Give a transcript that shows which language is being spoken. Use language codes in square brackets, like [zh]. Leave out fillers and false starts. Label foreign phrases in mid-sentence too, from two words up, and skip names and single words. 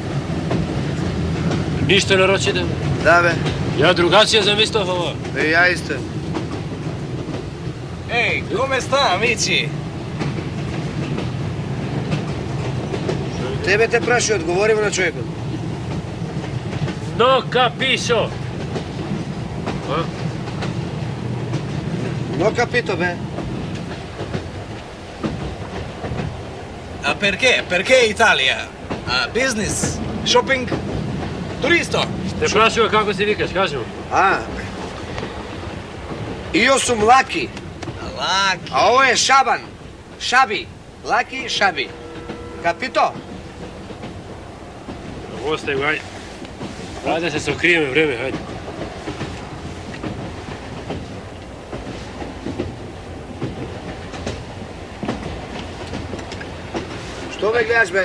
[mk] Ништо не рочите? Да, бе. Ја другачија замислав ова. Бе, ја исто. [it] Ehi, come sta, amici? [mk] Тебе те прашу, одговори на човекот. [it] No capisco. No capito, бе. Ah, perché? Perché Italia? [en] Business? Shopping? [it] Turisto? [mk] Те прашува како се викаш, кажи му. Ио сум Лаки. Лаки. А ово е Шабан. Шаби. Лаки, Шаби. [it] Капито? [mk] Остај го, ајде. Ајде да се сокриеме време, ајде. Што ме гледаш, бе?